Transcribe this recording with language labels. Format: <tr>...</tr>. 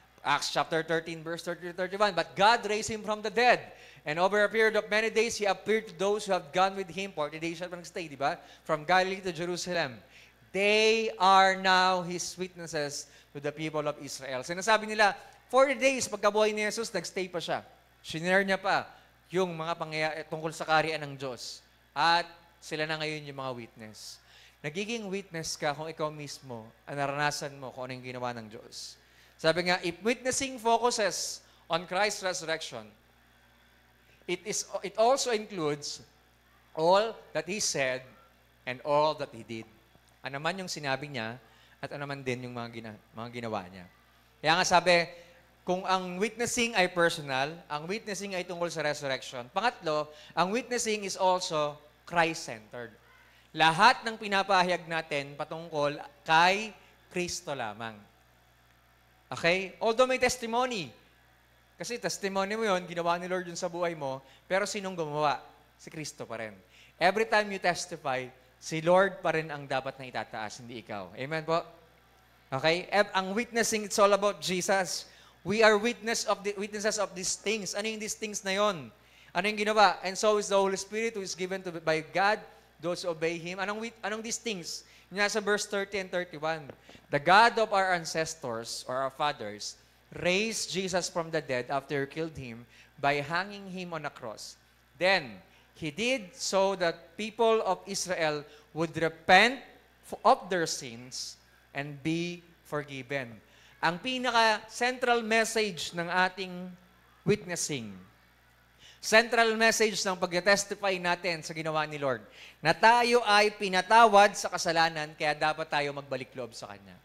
<en>Acts chapter 13, verse 30-31. But God raised him from the dead. And over a period of many days, He appeared to those who have gone with Him. 40 days</en> <tl>siya nag-stay, di ba?</tl> <en>From Galilee to Jerusalem. They are now His witnesses to the people of Israel.</en> <tl>Sinasabi nila, 40 days pagkabuhay ni Jesus, nagstay pa siya. Shinare niya pa yung mga pangyayari tungkol sa kaharian ng Diyos. At sila na ngayon yung mga witness. Nagiging witness ka kung ikaw mismo ang naranasan mo kung ano yung ginawa ng Diyos. Sabi nga,</tl> <en>if witnessing focuses on Christ's resurrection, it also includes all that He said and all that He did.</en> <tl>Ano man yung sinabi niya at ano man din yung mga ginawa niya. Kaya nga sabi, kung ang witnessing ay personal, ang witnessing ay tungkol sa resurrection. Pangatlo, ang witnessing</tl> <en>is also Christ-centered.</en> <tl>Lahat ng pinapahayag natin patungkol kay Kristo lamang. Okay? Although may testimony. Kasi testimony mo yun, ginawa ni Lord yun sa buhay mo, pero sinong gumawa? Si Kristo pa rin.</tl> <en>Every time you testify,</en> <tl>si Lord pa rin ang dapat na itataas, hindi ikaw. Amen po? Okay? Ang witnessing,</tl> <en>it's all about Jesus. We are witnesses of these things.</en> <tl>Ano yung</tl> <en>these things</en> <tl>na yon? Ano yung ginawa?</tl> <en>And so is the Holy Spirit who is given by God, those who obey Him.</en> <tl>Anong</tl> <en>these things?</en> <tl>Nasa verse 30 and 31.</tl> <en>The God of our ancestors, or our fathers, raised Jesus from the dead after He killed Him by hanging Him on a cross. Then, He did so that people of Israel would repent of their sins and be forgiven.</en> <tl>Ang pinaka-central message ng ating witnessing, central message ng pag-testify natin sa ginawa ni Lord, na tayo ay pinatawad sa kasalanan, kaya dapat tayo magbalik loob sa Kanya.</tl>